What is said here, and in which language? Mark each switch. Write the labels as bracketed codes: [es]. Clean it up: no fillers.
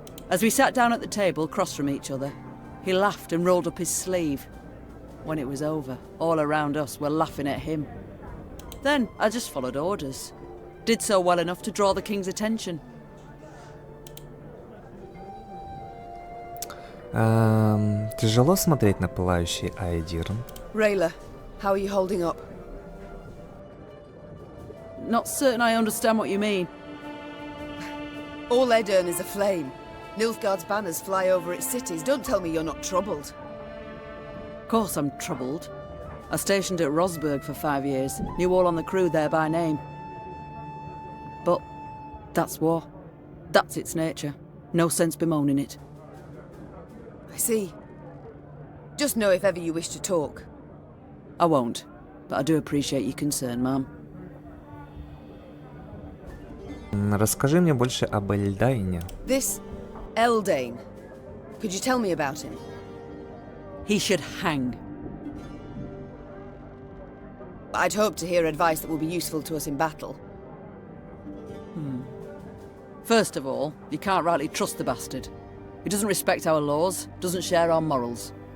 [en] As we sat down at the table, across from each other, he laughed and rolled up his sleeve. When it was over, all around us were laughing at him. Then I just followed orders. Did so well enough to draw the king's attention. [ru] Тяжело смотреть на пылающий Аэдирн. [en] Rayla, how are you holding up? Not certain I understand what you mean. All Edirn is aflame. Nilfgaard's banners fly over its cities. Don't tell me you're not troubled. Of course I'm troubled. I stationed at Rosberg for 5 years, knew all on the crew there by name. But that's war. That's its nature. No sense bemoaning it. I see. Just know if ever you wish to talk. I won't, but I do appreciate your concern, ma'am. [ru] Расскажи мне больше об Эльдайне. [en] This Eldain. Could you tell me about him? He should hang. I'd hope to hear advice that will be useful to us in battle. First of all, you can't rightly trust the bastard. He doesn't respect our laws, doesn't share our morals.